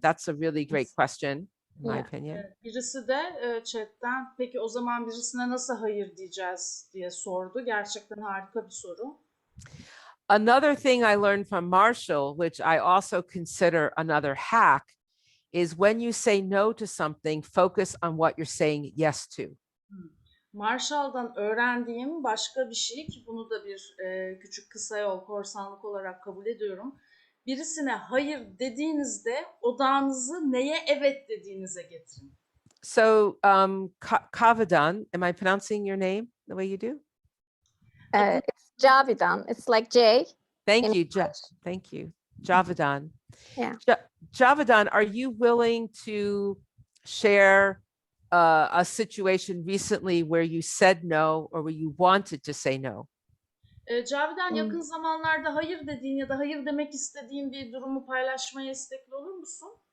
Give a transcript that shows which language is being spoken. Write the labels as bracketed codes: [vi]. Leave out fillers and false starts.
[en] That's a really great question, in my opinion. [tr] Birisi de chatten, peki o zaman birisine nasıl hayır diyeceğiz diye sordu. Gerçekten harika bir soru. [en] Another thing I learned from Marshall, which I also consider another hack, is when you say no to something, focus on what you're saying yes to. [tr] Marshall'dan öğrendiğim başka bir şey ki bunu da bir küçük kısa yol korsanlık olarak kabul ediyorum. Birisine hayır dediğinizde odağınızı neye evet dediğinize getirin. [en] So, Kavadan, am I pronouncing your name the way you do? It's Javidan. It's like J. Thank in you, English. thank you, Javadan. Yeah. Javadan, are you willing to share a situation recently where you said no or where you wanted to say no? [tr] Cavidan, yakın zamanlarda hayır dediğin ya da hayır demek istediğin bir durumu paylaşmaya istekli olur musun?